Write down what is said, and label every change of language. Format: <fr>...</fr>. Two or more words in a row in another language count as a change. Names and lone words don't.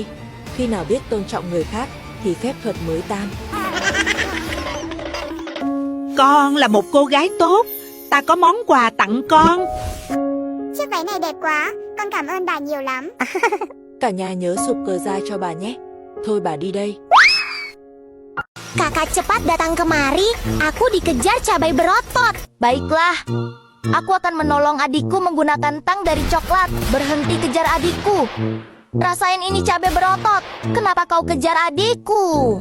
<vi>Khi nào biết tôn trọng người khác thì phép thuật mới tan. Con là một cô gái tốt. Ta có món quà tặng con. Chiếc váy này đẹp quá, con cảm ơn bà nhiều lắm. Cả nhà nhớ sụp cờ ra cho bà nhé. Thôi bà đi đây.</vi> <id>Kakak cepat datang kemari. Aku dikejar cabai berotot. Baiklah. Aku akan menolong adikku menggunakan tang dari coklat. Berhenti kejar adikku. Rasain ini cabai berotot. Kenapa kau kejar adikku?</id>